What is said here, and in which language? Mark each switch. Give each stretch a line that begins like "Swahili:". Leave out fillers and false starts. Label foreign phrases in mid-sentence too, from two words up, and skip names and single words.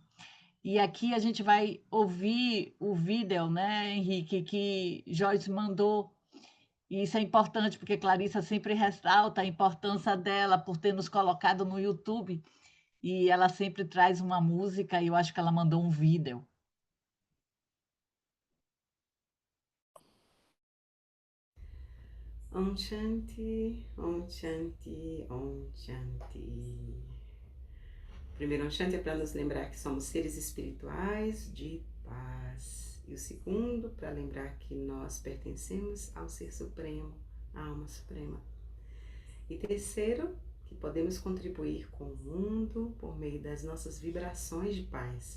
Portuguese: E aqui a gente vai ouvir o vídeo, né, Henrique, que Joyce mandou. E isso é importante, porque Clarissa sempre ressalta a importância dela por ter nos colocado no YouTube. E ela sempre traz uma música, e eu acho que ela mandou um vídeo.
Sanskrit: ॐ शान्ति, ॐ शान्ति, ॐ शान्ति.
Portuguese: Primeiro,
Sanskrit: ॐ शान्ति
Portuguese: é para nos lembrar que somos seres espirituais de paz. E o segundo, para lembrar que nós pertencemos ao Ser Supremo, à Alma Suprema. E terceiro, que podemos contribuir com o mundo por meio das nossas vibrações de paz.